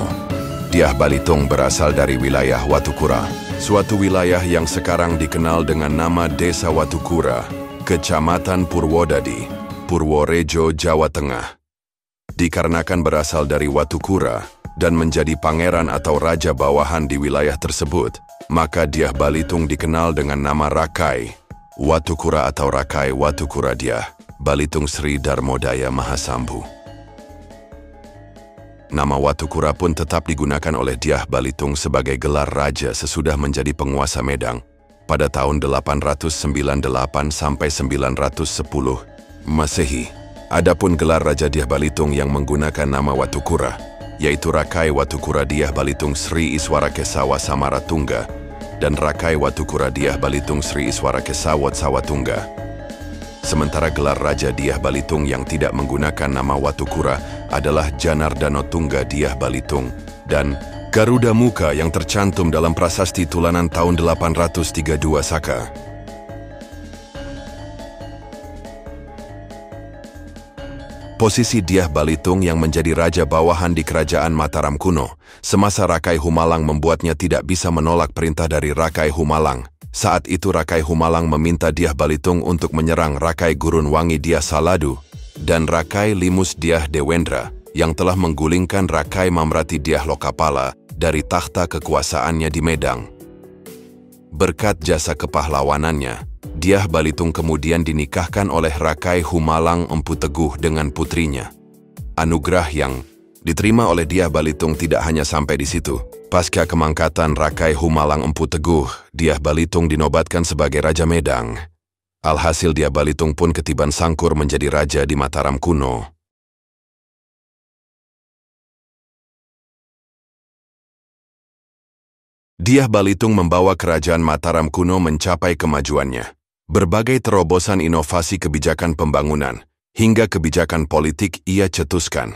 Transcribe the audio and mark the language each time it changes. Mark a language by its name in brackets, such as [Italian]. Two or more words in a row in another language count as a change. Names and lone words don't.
[Indonesian] Dyah Balitung berasal dari wilayah Watukura, suatu wilayah yang sekarang dikenal dengan nama Desa Watukura, Kecamatan Purwodadi, Purworejo, Jawa Tengah. Dikarenakan berasal dari Watukura dan menjadi pangeran atau raja bawahan di wilayah tersebut, maka Dyah Balitung dikenal dengan nama Rakai Watukura atau Rakai Watukura Dyah Balitung Sri Darmodaya Mahasambhu. Nama Watukura pun tetap digunakan oleh Dyah Balitung sebagai gelar raja sesudah menjadi penguasa Medang pada tahun 898 sampai 910 Masehi. Adapun gelar Raja Dyah Balitung yang menggunakan nama Watukura, yaitu Rakai Watukura Dyah Balitung Sri Iswara Kesawa Samaratungga dan Rakai Watukura Dyah Balitung Sri Iswara Kesawat Sawatungga. Sementara gelar Raja Dyah Balitung yang tidak menggunakan nama Watukura adalah Janardana Tungga Dyah Balitung dan Garuda Muka yang tercantum dalam prasasti Tulanan tahun 832 Saka. Posisi Dyah Balitung yang menjadi raja bawahan di Kerajaan Mataram kuno semasa Rakai Humalang membuatnya tidak bisa menolak perintah dari Rakai Humalang. Saat itu Rakai Humalang meminta Dyah Balitung untuk menyerang Rakai Gurun Wangi Dyah Saladu dan Rakai Limus Dyah Dewendra yang telah menggulingkan Rakai Mamrati Dyah Lokapala dari takhta kekuasaannya di Medang. Berkat jasa kepahlawanannya, Dyah Balitung kemudian dinikahkan oleh Rakai Humalang Empu Teguh dengan putrinya. Anugerah yang diterima oleh Dyah Balitung tidak hanya sampai di situ. Pasca kemangkatan Rakai Humalang Empu Teguh, Dyah Balitung dinobatkan sebagai Raja Medang. Alhasil Dyah Balitung pun ketiban sangkur menjadi raja di Mataram kuno. Dyah Balitung membawa Kerajaan Mataram kuno mencapai kemajuannya. Berbagai terobosan inovasi kebijakan pembangunan hingga kebijakan politik ia cetuskan.